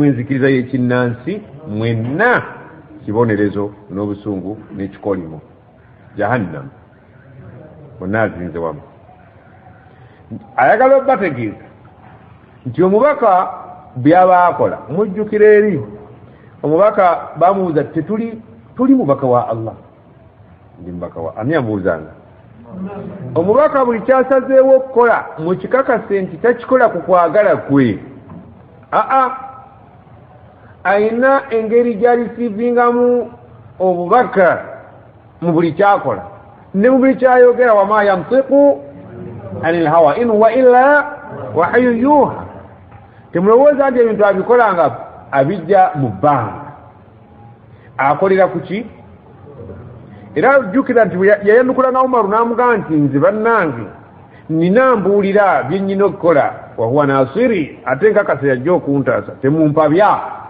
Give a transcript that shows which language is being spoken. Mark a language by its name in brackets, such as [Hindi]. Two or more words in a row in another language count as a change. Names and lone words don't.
[Ganda] enzikiriza y'ekinnansi mwenna kibonerezo n'obusungu n'ekikolimo jahannam bonna azinze wamu ayagala obategeeza nti omubaka byaba akola mujjukira eri omubaka bamubuuza tuli mubaka wa Allah ndi mubaka wa ani amubuuzanga omubaka buli kyasazeewo okukola mukikakase nti takikola ku kwagala kwe ayina engeri gy'alisiivingamu obubaka mu buli kyakola ne mu buli kyayogera [Arabic] وما ينطق عن الهوى إن هو إلا وحي يوحى [Ganda] temulowooza nti ebintu abikola nga abijja mu bbanga akolera ku ki era jjukira nti yayanukula Umaru n'amugamba nti nze bannange nina mbuulira bye nnyina okukola [Arabic] وهو ناصري [Ganda] ate nkakasa yajja okuntaasa temumpabya